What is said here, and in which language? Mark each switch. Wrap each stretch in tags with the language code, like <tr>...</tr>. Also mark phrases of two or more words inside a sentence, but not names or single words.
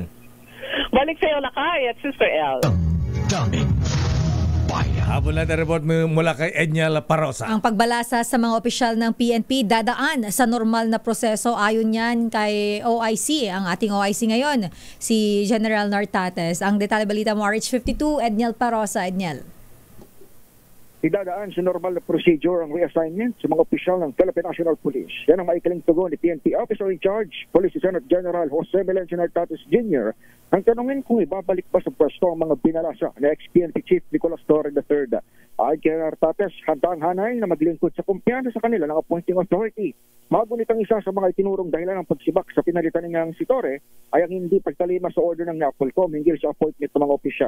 <tl>Balik sa'yo, Lakay at Sister L. Daming bayan. Habol na report mula kay Edniel Parosa. Ang pagbalasa sa mga opisyal ng PNP dadaan sa normal na proseso ayon yan kay OIC. Ang ating OIC ngayon, si General Nartates. Ang detalye balita mo, RH52, Edniel Parosa. Edniel. idadaan sa normal na procedure ang reassignment sa mga opisyal ng Philippine National Police. Yan ang maikaling tugon ni PNP Officer in Charge, Police Lieutenant General Jose Melencio Nartates Jr. ang tanungin kung ibabalik ba sa pwesto ang mga binalasa na ex-PNP Chief Nicolas Torre III. Ay kay Nartates, handang hanay na maglingkod sa kumpiyansa sa kanila ng</tl> <en>appointing authority.</en> <tl>Magunit ang isa sa mga itinurong dahilan ng pagsibak sa pinalitan niyang si Torre ay ang hindi pagtalima sa order ng NAPOLCOM hinggil sa appointment ng mga opisyal.</tl>